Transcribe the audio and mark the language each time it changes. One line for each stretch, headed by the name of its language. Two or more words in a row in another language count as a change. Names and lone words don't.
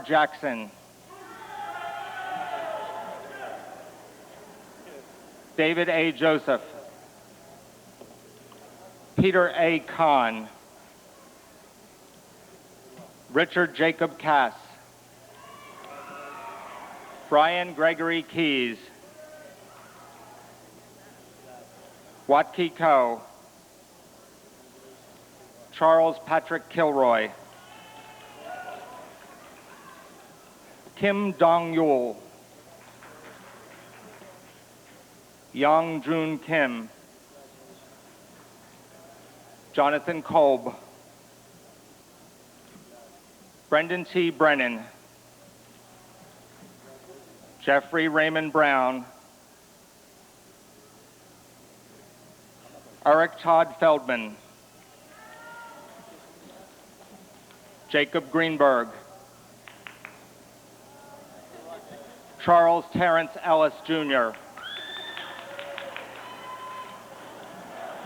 English: Jackson, David A. Joseph, Peter A. Kahn, Richard Jacob Cass, Brian Gregory Keys, Watki Ko, Charles Patrick Kilroy, Kim Dong-yul, Young Jun Kim, Jonathan Kolb, Brendan T. Brennan, Jeffrey Raymond Brown, Eric Todd Feldman, Jacob Greenberg, Charles Terrence Ellis Jr.,